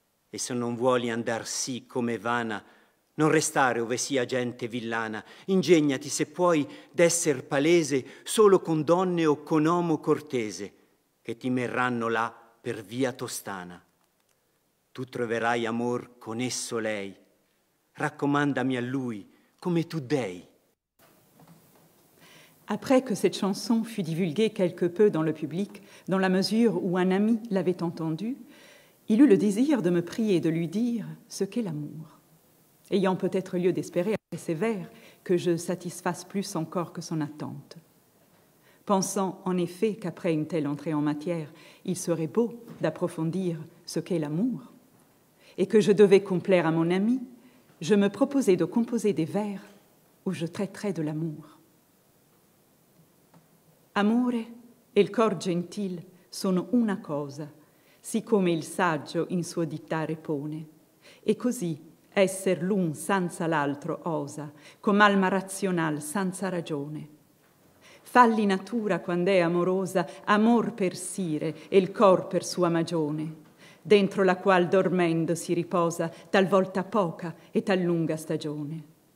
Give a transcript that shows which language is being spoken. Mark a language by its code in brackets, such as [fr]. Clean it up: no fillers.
[it] E se non vuoli andar sì come vana, non restare ove sia gente villana, ingegnati se puoi d'esser palese solo con donne o con omo cortese, che ti merranno là per via tostana. Tu troverai amor con esso lei, raccomandami a lui come tu dei. [fr] Après que cette chanson fut divulguée quelque peu dans le public, dans la mesure où un ami l'avait entendue, il eut le désir de me prier de lui dire ce qu'est l'amour, ayant peut-être lieu d'espérer après ces vers que je satisfasse plus encore que son attente. Pensant en effet qu'après une telle entrée en matière, il serait beau d'approfondir ce qu'est l'amour, et que je devais complaire à mon ami, je me proposai de composer des vers où je traiterais de l'amour. [it] Amore e il cor gentil sono una cosa, siccome il saggio in suo dittare pone, e così esser l'un senza l'altro osa, com alma razional senza ragione. Falli natura quand'è amorosa, amor per sire e il cor per sua magione, dentro la qual dormendo si riposa talvolta poca e tal lunga stagione.